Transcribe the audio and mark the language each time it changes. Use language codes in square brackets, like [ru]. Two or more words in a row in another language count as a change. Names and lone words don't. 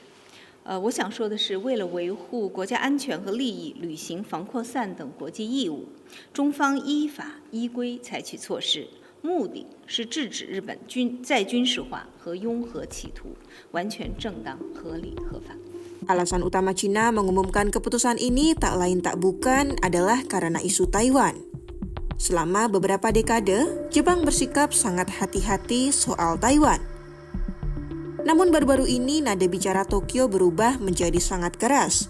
[zh] 我想说的是，为了维护国家安全和利益，履行防扩散等国际义务，中方依法依规采取措施，目的是制止日本再军事化和拥核企图，完全正当、合理、合法。 [id] Alasan utama China mengumumkan keputusan ini tak lain tak bukan adalah karena isu Taiwan. Selama beberapa dekade, Jepang bersikap sangat hati-hati soal Taiwan. Namun baru-baru ini nada bicara Tokyo berubah menjadi sangat keras.